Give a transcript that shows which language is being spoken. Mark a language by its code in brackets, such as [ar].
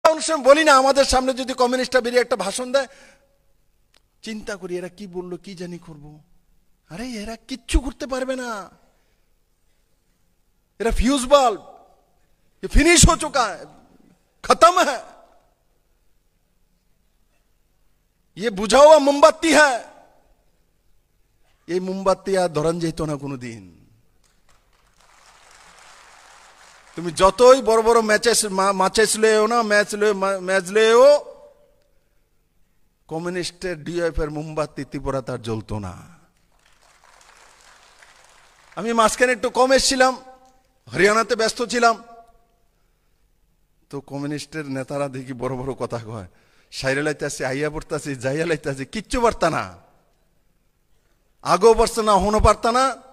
[bn] অনেক সময় বলি না, আমাদের সামনে যদি কমিউনিস্টরা বেরিয়ে একটা ভাষণ দেয়, চিন্তা করি এরা কি বললো, কি জানি করব। [hi] আরে এরা কিচ্ছু করতে পারবে না, এরা फ्यूज बल्ब, ये फिनिश हो चुका है, खत्म है, ये बुझा हुआ मोमबत्ती है, ये मोमबत्ती আর ধরান যেত না কোনোদিন। [bn] তুমি যতই বড় বড় ম্যাচেস লেও না, ম্যাচ লেও, কমিউনিস্টের ডিএফ এর মোমবাতি ত্রিপুরা তার জ্বলতো না। আমি মাঝখানে একটু কম এসেছিলাম, হরিয়ানাতে ব্যস্ত ছিলাম, তো কমিউনিস্টের নেতারা দেখি বড় বড় কথা কয়, সাইরে লাইতেছে, আইয়া পড়তেছে, যাইয়া লাইতেছে, কিচ্ছু পারতা না, আগেও পারছে না, হনো পারতা না।